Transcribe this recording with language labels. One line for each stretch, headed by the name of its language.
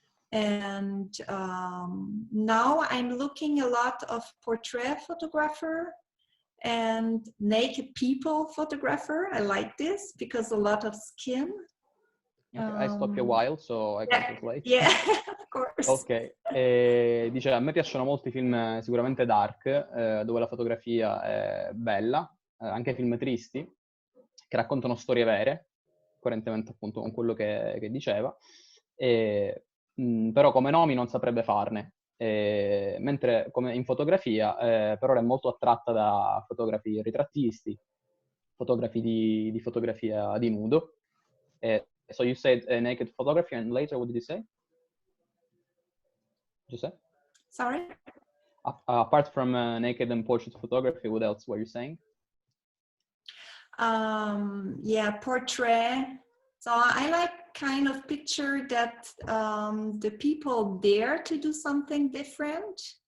English: And now I'm looking a lot of portrait photographer and naked people photographer. I like this because a lot of skin. I stop you a while, so I can translate. Yeah, of course.
Italian: Ok, dice, a me piacciono molto i film sicuramente dark, dove la fotografia è bella, anche film tristi, che raccontano storie vere, coerentemente appunto con quello che diceva, però come nomi non saprebbe farne, mentre come in fotografia per ora è molto attratta da fotografi ritrattisti, fotografi di fotografia di nudo.
English: So you said naked photography, and later what did you say? Josee? Sorry? Apart from naked and portrait photography, what else were you saying? Yeah, portrait. So I like kind of picture that the people dare to do something different.